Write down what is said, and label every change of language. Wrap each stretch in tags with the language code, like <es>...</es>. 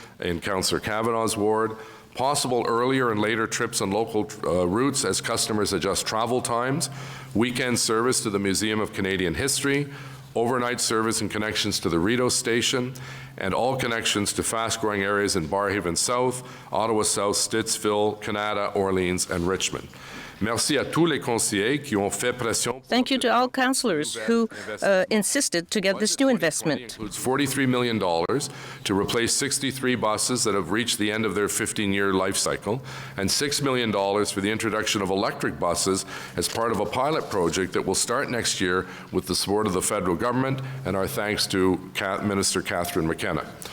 <en>in Councillor Kavanaugh's ward, possible earlier and later trips on local routes as customers adjust travel times, weekend service to the Museum of Canadian History, overnight service and connections to the Rideau Station, and all connections to fast-growing areas in Barrhaven South, Ottawa South, Stittsville, Canada, Orleans, and Richmond.</en> <fr>Merci à tous les conseillers qui ont fait pression.</fr> <en>Thank you to all councillors who insisted to get this new investment. It includes $43 million to replace 63 buses that have reached the end of their 15-year life cycle, and $6 million for the introduction of electric buses as part of a pilot project that will start next year with the support of the federal government, and our thanks to Minister Catherine McKenna.</en>